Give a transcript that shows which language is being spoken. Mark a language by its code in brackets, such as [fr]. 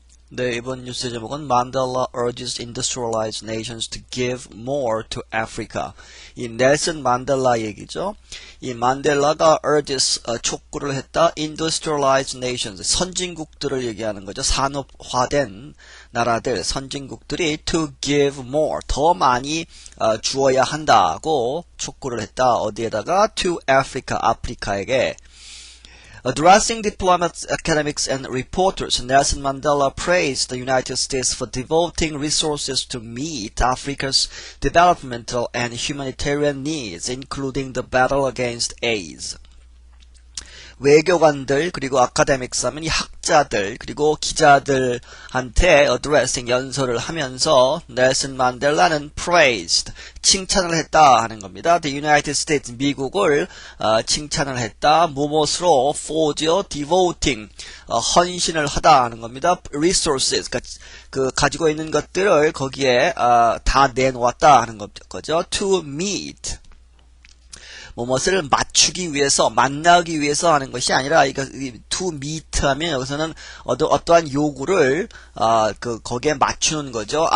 [ko] 네, 이번 뉴스의 제목은 [en] Mandela urges industrialized nations to give more to Africa. [ko] 이 넬슨 만델라 얘기죠. 이 만델라가 urges 촉구를 했다. [en] Industrialized nations [ko] 선진국들을 얘기하는 거죠. 산업화된 나라들 선진국들이 [en] to give more [ko] 더 많이 주어야 한다고 촉구를 했다. 어디에다가 [en] to Africa 아프리카에게. Addressing diplomats, academics, and reporters, Nelson Mandela praised the United States for devoting resources to meet Africa's developmental and humanitarian needs, including the battle against AIDS. [ko] 외교관들 그리고 아카데믹스 하면 이 학자들 그리고 기자들한테 addressing 연설을 하면서 넬슨 만델라는 praised 칭찬을 했다 하는 겁니다. [en] The United States [ko] 미국을 칭찬을 했다. 무엇으로 for죠 devoting 헌신을 하다 하는 겁니다. resources 그 가지고 있는 것들을 거기에 다 내놓았다 하는 거죠. [en] to meet [ko] 무엇을 맞추기 위해서, 만나기 위해서 하는 것이 아니라, 이거, to meet 하면 여기서는 어떠한 요구를, 거기에 맞추는 거죠.